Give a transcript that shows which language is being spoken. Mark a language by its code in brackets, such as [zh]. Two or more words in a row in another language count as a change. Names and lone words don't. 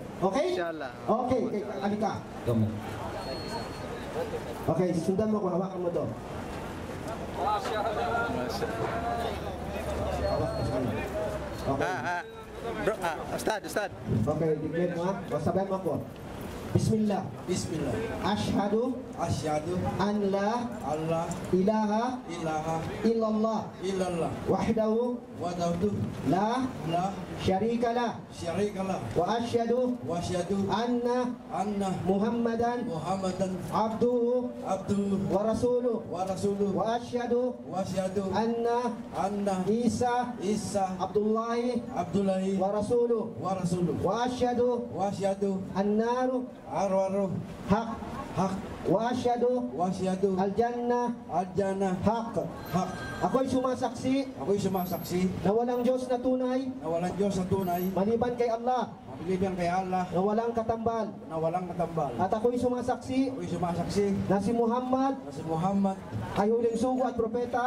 [tl] Okay? Okay, alika. Okay, sundan mo ko, hawakan mo doon. Okay. Bro, Ustad. Okay, declare mo ha. O, sabayan mo ako. Bismillah. Bismillah. [ar] Ashhadu Asyhadu أن لا Allah ilaha ilaha illallah illallah wahdahu wahdahu la la شريك له شريك له وأشهد وأشهد anna anna Muhammadan Muhammadan abduhu abduhu ورسوله ورسوله وأشهد وأشهد anna anna Isa Isa Abdullahi Abdullahi ورسوله ورسوله وأشهد وأشهد annaru arwaru haq hak وأشهد وأشهد al-jannah al-jannah haq. hak. [tl] Ako'y sumasaksi Ako'y sumasaksi na walang Diyos na tunay na walang Diyos na tunay, maliban kay Allah, mabiliban kay Allah, na walang katambal. na walang katambal. At ako'y sumasaksi Ako'y sumasaksi na si Muhammad na si Muhammad ay huling sugo at propeta